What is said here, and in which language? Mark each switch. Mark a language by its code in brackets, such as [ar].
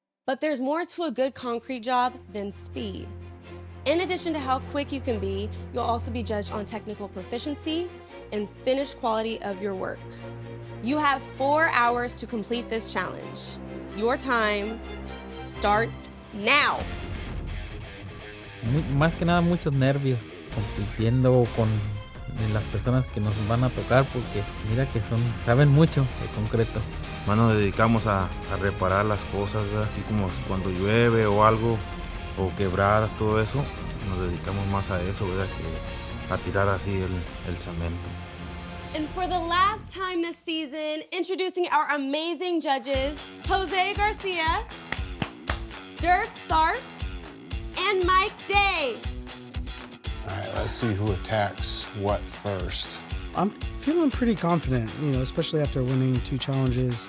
[en] But there's more to a good concrete job than speed. In addition to how quick you can be, you'll also be judged on technical proficiency and finished quality of your work. You have 4 hours to complete this challenge. Your time starts now. [es] Más que nada muchos nervios compitiendo con las personas que nos van a tocar porque mira que saben mucho de concreto. Más nos dedicamos a reparar las cosas, ¿verdad? Así como cuando llueve o algo, o quebradas, todo eso, nos dedicamos más a eso, ¿verdad? Que a tirar así el cemento. [en] And for the last time this season, introducing our amazing judges, Jose Garcia, Dirk Tharp, and Mike Day. All right, let's see who attacks what first. I'm feeling pretty confident, especially after winning 2 challenges.